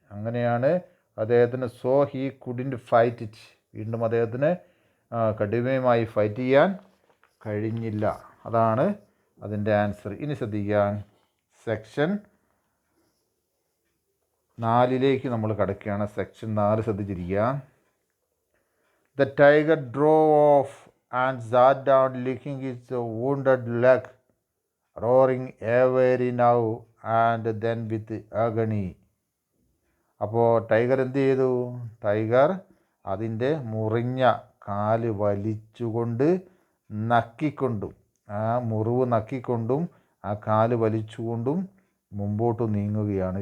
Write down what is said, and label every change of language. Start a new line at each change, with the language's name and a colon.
Malayalam: അങ്ങനെയാണ് അദ്ദേഹത്തിന്
English: So he couldn't fight it.
Malayalam: വീണ്ടും അദ്ദേഹത്തിന് കടുവയുമായി ഫൈറ്റ് ചെയ്യാൻ കഴിഞ്ഞില്ല. അതാണ് അതിൻ്റെ ആൻസർ. ഇനി ശ്രദ്ധിക്കാൻ സെക്ഷൻ 4 നമ്മൾ കടക്കുകയാണ്. സെക്ഷൻ 4 ശ്രദ്ധിച്ചിരിക്കുക.
English: The tiger drove off and sat down licking his wounded leg, roaring every now and then with agony.
Malayalam: അപ്പോൾ ടൈഗർ എന്ത് ചെയ്തു? ടൈഗർ അതിൻ്റെ മുറിഞ്ഞ കാല് വലിച്ചുകൊണ്ട് നക്കിക്കൊണ്ടും ആ മുറിവ് നക്കിക്കൊണ്ടും ആ കാല് വലിച്ചുകൊണ്ടും മുമ്പോട്ട് നീങ്ങുകയാണ്.